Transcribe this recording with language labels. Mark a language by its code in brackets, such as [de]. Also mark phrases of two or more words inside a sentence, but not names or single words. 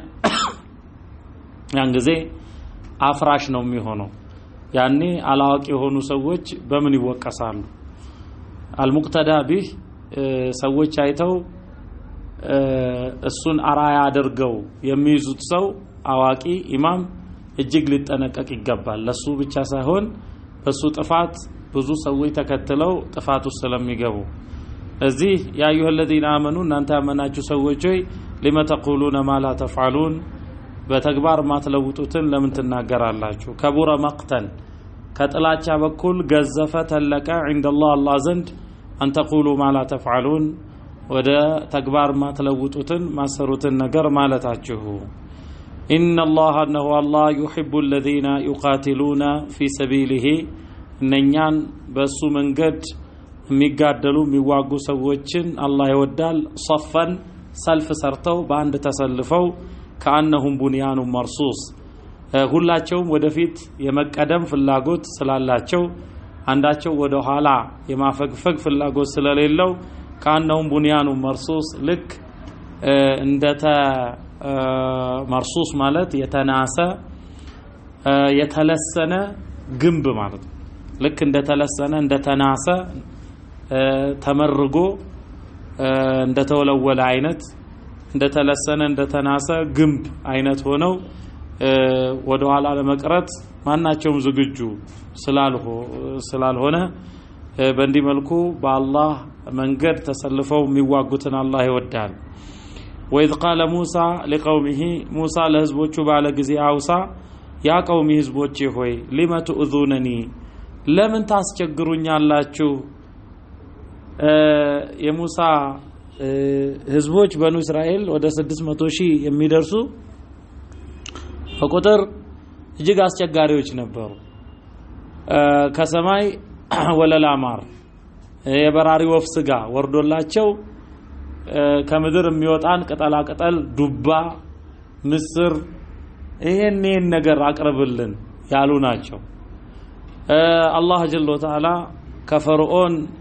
[am] ያን ጊዜ አፍራሽ ነው የሚሆነው ያኔ አላዋቂ የሆኑ ሰዎች በምን ይወቀሳሉ [ar] المقتدى به [am] ሰዎች አይተው እሱን አራያ አድርገው የሚይዙት ሰው አዋቂ ኢማም እጅግ ሊጠነቀቅ ይገባል ለሱ ብቻ ሳይሆን በሱ ጥፋት ብዙ ሰዎች ተከትለው ጥፋቱ ስለሚገቡ እዚህ [ar] يا أيها الذين آمنوا [am] እናንተ ያመናችሁ ሰዎች ሆይ [ar] لما تقولون ما لا تفعلون [am] በተግባር ማትለውጡትን ለምን ተናገራላችሁ [ar] كبر مقتا [am] ከጥላቻ በኩል ገዘፈ ተለቀ [ar] عند الله [am] ዘንድ أن [ar] تقولوا ما لا تفعلون [am] ወደ ተግባር ማትለውጡትን ማሰሩትን ነገር ማለታችሁ [ar] إن الله أنه الله يحب الذين يقاتلون في سبيله [am] እነኛን በሱ መንገድ የሚጋደሉ የሚዋጉ ሰዎችን አላህ ይወዳል صفا ሰልፍ ሰርተው በአንድ ተሰልፈው [ar] كأنهم بنيان مرصوص [am] ሁላቸውም ወደፊት የመቀደም ፍላጎት ስላላቸው አንዳቸው ወደ ኋላ የማፈግፈግ ፍላጎት ስለሌለው [ar] كأنهم بنيان مرصوص [am] ልክ እንደተ مرصوص ማለት የተናሰ የተለሰነ ግንብ ማለት ልክ እንደተለሰነ እንደተናሰ ተመርጎ እንደተወለወለ አይነት እንደተለሰነ እንደተናሰ ግንብ አይነት ሆነው ወደ ኋላ ለመቅረት ማናቸውም ዝግጁ ስላልሆነ በእንዲህ መልኩ በአላህ መንገድ ተሰልፈው የሚዋጉትን አላህ ይወዳል [ar] وإذ قال موسى لقومه [am] موسى ለህዝቦቹ ባለ ጊዜ አውሳ [ar] يا قومي [am] ህዝቦቼ ሆይ [ar] لما تؤذونني [am] ለምን ታስቸግሩኛላችሁ የሙሳ ህዝቦች በኑ እስራኤል ወደ 600,000 የሚደርሱ በቁጥር እጅግ አስቸጋሪዎች ነበሩ ከሰማይ ወለላ ማር የበራሪ ወፍ ስጋ ወርዶላቸው ከምድር የሚወጣን ቅጠላ ቅጠል ዱባ ምስር ይሄን ነገር አቅርብልን ያሉ ናቸው። አላህ [ar] جل وتعالى [am] ከፈርዖን